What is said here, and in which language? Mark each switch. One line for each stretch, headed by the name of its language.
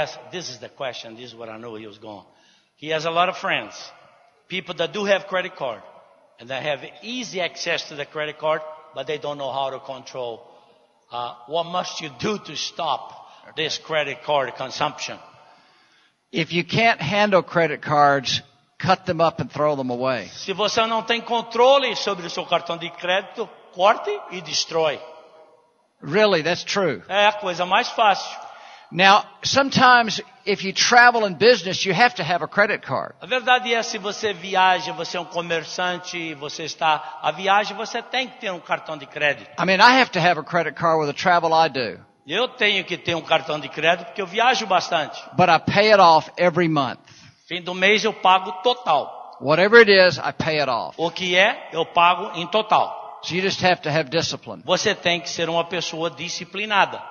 English: This is the question, this is what I know he was going. He has a lot of friends, people that do have credit card, and they have easy access to the credit card, but they don't know how to control. What must you do to stop this credit card consumption? If you can't handle credit cards, cut them up and throw them away.
Portuguese: Se você não tem controle sobre o seu cartão de crédito, corte e destrói.
English: Really, that's true.
Portuguese: É a coisa mais fácil.
English: Now, sometimes if you travel in business, you have to have a credit card.
Portuguese: A verdade é, se você viaja, você é um comerciante, você está a viagem, você tem que ter um cartão de crédito.
English: I mean, I have to have a credit card with the travel I do.
Portuguese: Eu tenho que ter um cartão de crédito porque eu viajo bastante.
English: But I pay it off every month.
Portuguese: Fim do mês eu pago total.
English: Whatever it is, I pay it off.
Portuguese: O que é, eu pago em total.
English: So you just have to have discipline.
Portuguese: Você tem que ser uma pessoa disciplinada.